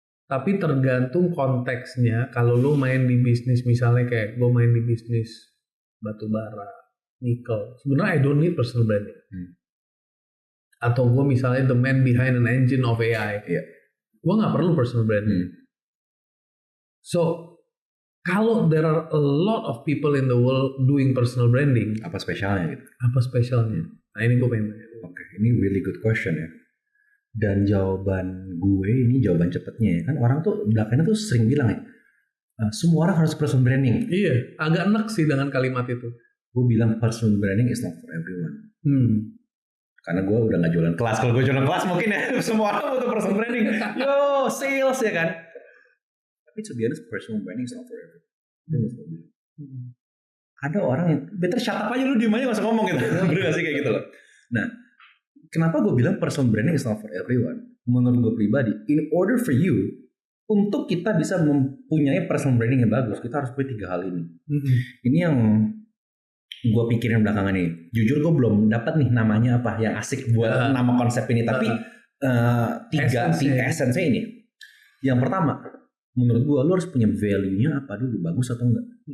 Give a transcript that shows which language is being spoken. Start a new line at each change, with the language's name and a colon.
Indonesian: Tapi tergantung konteksnya. Kalau lu main di bisnis misalnya kayak gue main di bisnis batu bara, nikel, sebenarnya
English: I don't need personal branding.
Indonesian: Atau gue misalnya
English: the man behind an engine of AI,
Indonesian: gue nggak perlu personal branding.
English: So kalau there are a lot of people in the world doing personal branding,
Indonesian: apa spesialnya gitu? Apa spesialnya? Nah ini gue pengen tanya. Oke, ini
English: really good question
Indonesian: ya. Dan jawaban gue ini jawaban cepetnya ya. Kan orang tuh belakangan tuh sering bilang ya, semua orang harus personal branding. Iya, agak enek sih dengan kalimat itu. Gue bilang
English: personal branding is not for everyone.
Indonesian: Karena gue udah gak jualan kelas. Kalau gue jualan kelas mungkin ya semua orang butuh personal branding. Yo, sales ya kan. Tapi
English: to be honest, personal branding is not for everyone.
Indonesian: Ada orang yang
English: better shut up
Indonesian: aja, lu diem aja gak usah ngomong gitu. Bener gak sih kayak gitu loh. Nah, kenapa gue bilang
English: personal branding is not for everyone?
Indonesian: Menurut gue pribadi,
English: in order for you
Indonesian: untuk kita bisa mempunyai personal branding yang bagus, kita harus punya 3 hal ini. Ini yang gue pikirin belakangan ini. Jujur gue belum dapat nih namanya apa yang asik buat nama konsep ini. Tapi 3 essence ini. Yang pertama, menurut gue lo harus punya value-nya apa dulu, bagus atau enggak.